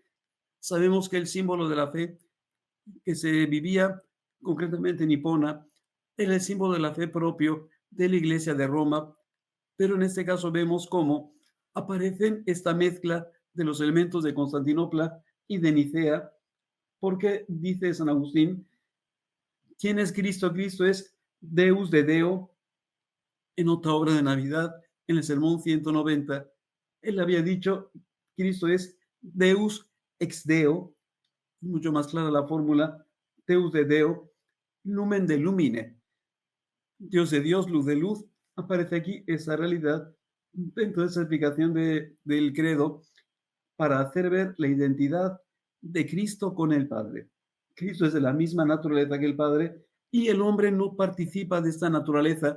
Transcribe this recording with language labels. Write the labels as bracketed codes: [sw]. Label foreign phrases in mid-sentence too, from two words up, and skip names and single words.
[es] Sabemos que el símbolo de la fe que se vivía concretamente en Hipona era el símbolo de la fe propio de la Iglesia de Roma, pero en este caso vemos cómo aparecen esta mezcla de los elementos de Constantinopla y de Nicea, porque dice San Agustín, ¿quién es Cristo? [la] Cristo es Deus de Deo, [es] en otra obra de Navidad, en el Sermón 190, él había dicho, Cristo es [la] Deus ex Deo, [es] mucho más clara la fórmula, [la] Deus de Deo, lumen de lumine, [es] Dios de Dios, luz de luz, aparece aquí esa realidad dentro de esa explicación del credo para hacer ver la identidad de Cristo con el Padre. Cristo es de la misma naturaleza que el Padre y el hombre no participa de esta naturaleza.